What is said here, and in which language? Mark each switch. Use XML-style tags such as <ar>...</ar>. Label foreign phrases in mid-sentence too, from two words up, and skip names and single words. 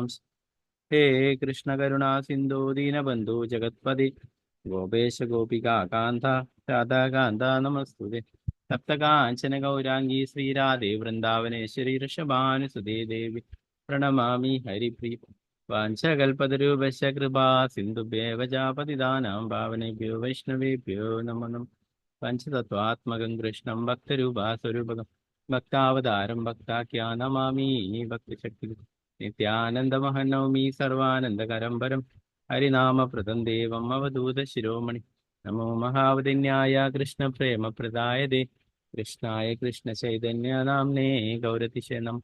<sa>ഹേ കൃഷ്ണ കരുണാ സിന്ധോ ദീനബന്ധു ജഗത്പതി ഗോപേശ ഗോപികാന്ത രാധാകാന്ത നമസ്തുതേ. സപ്തകാഞ്ചന ഗൗരാംഗീ ശ്രീരാധേ വൃന്ദാവനേശ്വരി ഋഷഭാനുസുതേ ദേവി പ്രണമാമി ഹരിപ്രിയ. വാഞ്ചകൽപതരൂപശ്ച കൃപാ സിന്ധുഭ്യേവ പതിതാനാം പാവനേഭ്യോ വൈഷ്ണവേഭ്യോ നമോ നമഃ. പഞ്ചതത്വാത്മകം കൃഷ്ണം ഭക്തരൂപാസ്വരൂപകം ഭക്താവതാരം ഭക്താഖ്യാനമാമി ഭക്തിശക്തി. നിത്യാനന്ദമഹനൗമി സർവാനന്ദകരം പരം ഹരിനാമപ്രദം ദേവം അവധൂത ശിരോമണി. നമോ മഹാവതിന്യായ കൃഷ്ണപ്രേമപ്രദായതേ കൃഷ്ണായ കൃഷ്ണചൈതന്യനാംനേ ഗൗരതിശേ നമഃ.</sa>